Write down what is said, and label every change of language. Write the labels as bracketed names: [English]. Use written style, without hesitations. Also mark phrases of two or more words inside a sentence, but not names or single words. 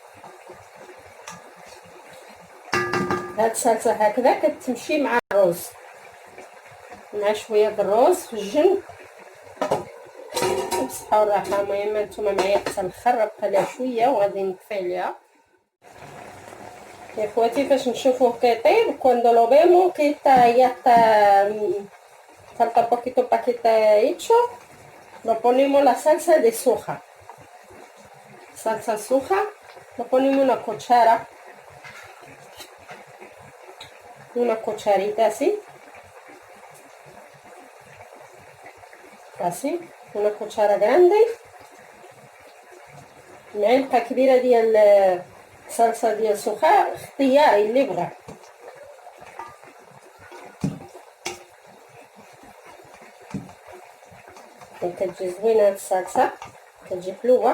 [Arabic] هاد الصلصه هكذا كتمشي مع الرز، مع شويه د الرز في الجنب بالصحه والراحه. المهم نتوما معايا حتى الاخر، بقى لها شويه وغادي نكفي عليها يا خواتي. فاش نشوفوه كيطيب [Spanish] cuando lo vemos que ya está falta poquito para que está hecho, lo ponemos la salsa de soja, lo ponemos una cucharita así, una cuchara grande، [Arabic] معلقه كبيره ديال صلصه ديال سخاء اختياري اللي بغى. كتجي زوينه هاد الصلصه، كتجي حلوه.